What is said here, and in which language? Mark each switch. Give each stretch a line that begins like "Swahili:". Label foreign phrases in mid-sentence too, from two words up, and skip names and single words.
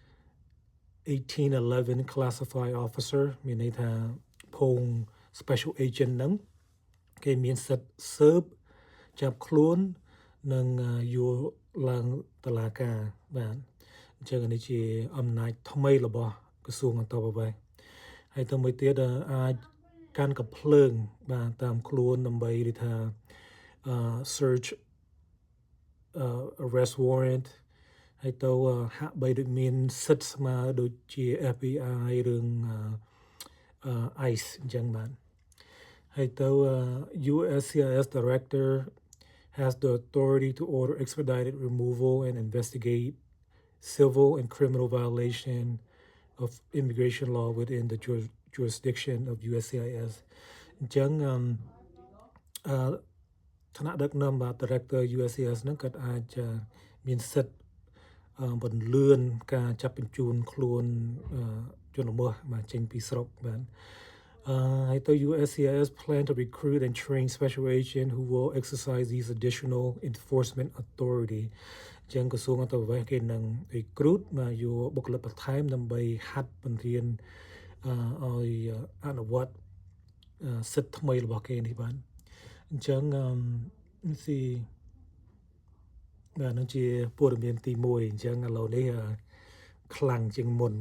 Khmer: 1811
English: classified officer
Khmer: មានន័យថាភូង
English: special agent
Khmer: ហ្នឹងគេមានសិទ្ធស៊ើបចាប់ខ្លួននិងយកឡើងតុលាការបាទអញ្ចឹងនេះជាអំណាចថ្មីរបស់ក្រសួងអន្តរប្រវេសន៍ហើយទៅមួយទៀតអាចកាន់កំភ្លើងបាទតាមខ្លួនដើម្បីនិយាយថាsearch
English: arrest warrant
Khmer: ហើយទៅហាក់បីដូចមានសិទ្ធស្មើដូចជា
English: FBI
Khmer: រឿងICE អញ្ចឹងបាទហើយទៅ
English: USCIS director has the authority to order expedited removal and investigate civil and criminal violation of immigration law within the jurisdiction of USCIS អញ្ចឹង
Khmer: ថ្នាក់ដឹកនាំបាទ Director USCIS ហ្នឹងគាត់អាចមានសិទ្ធបន្លឿនការចាប់បញ្ជូនខ្លួនជនល្មើ សបាទចេញពីស្រុកបាទហើយទៅ
English: USCIS plan to recruit and train special agent who will exercise these additional enforcement authority
Khmer: ចឹងក្រសួងអន្តរប្រវេសន៍គេនឹង recruit បាទយកបុគ្គលិកបន្ថែមដើម្បីហាត់បង្រៀនឲ្យអនុវត្តសិទ្ធិថ្មីរបស់គេនេះបាទអញ្ចឹងស៊ី បាទនឹងជាព័ត៌មានទី1អញ្ចឹងឥឡូវនេះខ្លាំងជាងមុន